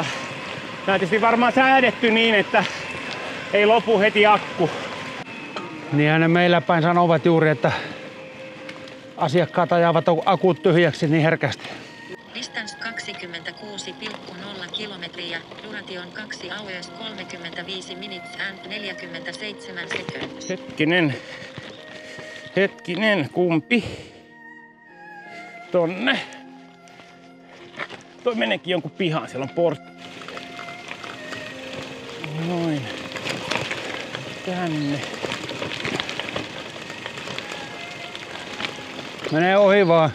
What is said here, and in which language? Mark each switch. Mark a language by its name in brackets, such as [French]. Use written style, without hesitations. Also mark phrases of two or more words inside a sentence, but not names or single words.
[Finnish] Nämä on tietysti varmaan säädetty niin, että ei lopu heti akku. Niinhän ne meillä päin sanovat juuri, että asiakkaat ajavat akut tyhjäksi niin herkästi. [English] Distance 26,0 kilometriä, duration 2 hours 35 minutes and 47 seconds. [Finnish] Hetkinen, kumpi? Tonne. Toi meneekin jonkun pihaan, siellä on portti. Noin. Tänne. Menee ohi vaan.